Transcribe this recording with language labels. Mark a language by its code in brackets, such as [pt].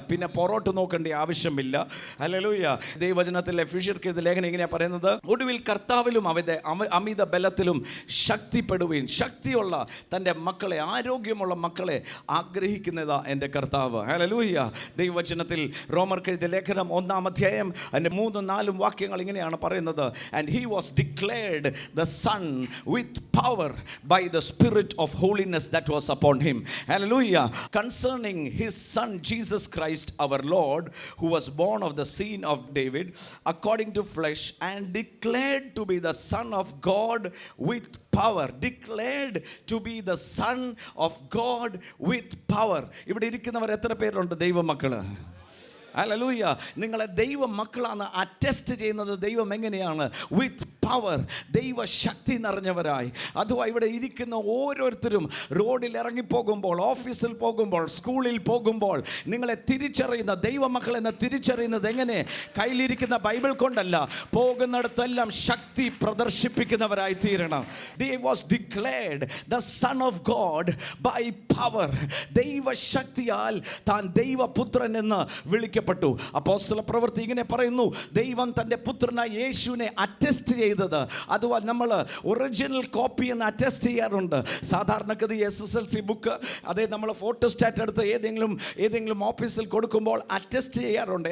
[ml] പിന്നെ പുറോട്ട് നോക്കേണ്ട ആവശ്യമില്ല. ഹല്ലേലൂയ. ദൈവവചനത്തിലെ എഫെസ്യർക്കെഴുതിയ ലേഖനം ഇങ്ങനെയാണ് പറയുന്നത്, ഒടുവിൽ കർത്താവിലും അവൻ്റെ അമിത ബലത്തിലും ശക്തിപ്പെടുകയും, ശക്തിയുള്ള തൻ്റെ മക്കളെ, ആരോഗ്യമുള്ള മക്കളെ ആഗ്രഹിക്കുന്നതാ എൻ്റെ കർത്താവ്. ഹല്ലേലൂയ. ദൈവവചനത്തിൽ റോമർക്കെഴുതിയ ലേഖനം 1-ാം അധ്യായം അതിൻ്റെ 3-4 വാക്യങ്ങൾ ഇങ്ങനെയാണ് പറയുന്നത്, [en] And he was declared the son with power by the spirit of holiness that was upon him. Hallelujah. Concerning his son Jesus Christ our Lord, who was born of the seed of David according to flesh, and declared to be the son of God with power. Declared to be the son of God with power. [ml] ഇവിടെ ഇരിക്കുന്നവർ എത്ര പേരുണ്ട് ദൈവമക്കള്? Hallelujah. നിങ്ങളെ ദൈവ മക്കളാണ് attest ചെയ്യുന്നത്. ദൈവം എങ്ങനെയാണ്? [en] with power, [ml] ദൈവശക്തി നിറഞ്ഞവരായി. അതുവാ ഇവിടെ ഇരിക്കുന്ന ഓരോരുത്തരും റോഡിൽ ഇറങ്ങിപ്പോകുമ്പോൾ, ഓഫീസിൽ പോകുമ്പോൾ, സ്കൂളിൽ പോകുമ്പോൾ നിങ്ങളെ തിരിച്ചറിയുന്ന ദൈവമക്കളെന്ന് തിരിച്ചറിയുന്നത് എങ്ങനെ? കയ്യിലിരിക്കുന്ന ബൈബിൾ കൊണ്ടല്ല, പോകുന്നിടത്തെല്ലാം ശക്തി പ്രദർശിപ്പിക്കുന്നവരായി തീരണം. [en] They was declared the son of God by power. [ml] ദൈവശക്തിയാൽ താൻ ദൈവപുത്രൻ എന്ന് വിളിക്കപ്പെട്ടു. അപ്പോസ്തല പ്രവൃത്തി ഇങ്ങനെ പറയുന്നു, ദൈവം തൻ്റെ പുത്രനായ യേശുവിനെ അറ്റസ്റ്റ് ചെയ്തത്, അതുവാ നമ്മൾ ഒറിജിനൽ കോപ്പി എന്ന് അറ്റസ്റ്റ് ചെയ്യാറുണ്ട്. സാധാരണഗതി SSLC ബുക്ക് അതേ നമ്മൾ ഫോട്ടോസ്റ്റാറ്റ് എടുത്ത് ഏതെങ്കിലും ഓഫീസിൽ കൊടുക്കുമ്പോൾ അറ്റസ്റ്റ് ചെയ്യാറുണ്ട്.